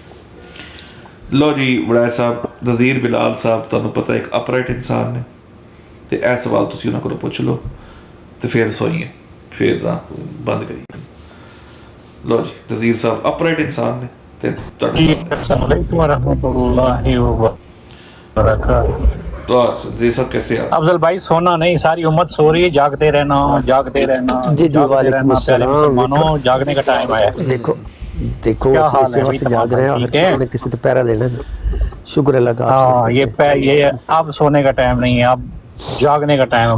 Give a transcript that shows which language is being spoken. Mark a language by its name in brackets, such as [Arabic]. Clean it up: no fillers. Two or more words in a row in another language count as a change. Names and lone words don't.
[Punjabi] ਲੋ ਜੀ ਵੜੈਰ ਸਾਹਿਬ, ਨਜ਼ੀਰ ਬਿਲਾਲ ਸਾਹਿਬ ਤੁਹਾਨੂੰ ਪਤਾ ਇੱਕ ਅਪਰਾਈਟ ਇਨਸਾਨ ਨੇ ਤੇ ਇਹ ਸਵਾਲ ਤੁਸੀਂ ਉਹਨਾਂ ਕੋਲੋਂ ਪੁੱਛ ਲਓ ਤੇ ਫਿਰ ਸੋਈਏ, ਫਿਰ ਤਾਂ ਬੰਦ ਕਰੀਏ। ਲੋ ਜੀ ਨਜ਼ੀਰ ਸਾਹਿਬ ਅਪਰਾਈਟ ਇਨਸਾਨ ਨੇ ਤੇ ਤੁਹਾਡੇ ਸਾਹਮਣੇ [Arabic] السلام عليكم ورحمة الله وبركاته. [Urdu] تو جی سب کیسے ہیں? افضل بھائی سونا نہیں، ساری امت سو رہی ہے، جاگتے رہنا، جاگتے رہنا, जागते रहना, جی، جی, जागते वालेकुम رہنا، پیارے अस्सलाम। مسلمانو، جاگنے کا ٹائم آیا. دیکھو دیکھو کیا حال इसी है वक्त भाई جاگ رہے ہیں, तुम्हारा? अगर ٹھیک ہے? کسی نے کسی تو پہرہ دینا ہے. شکر اللہ کا. हाँ, आपसे یہ اب سونے کا ٹائم نہیں ہے، اب جاگنے کا ٹائم ہے,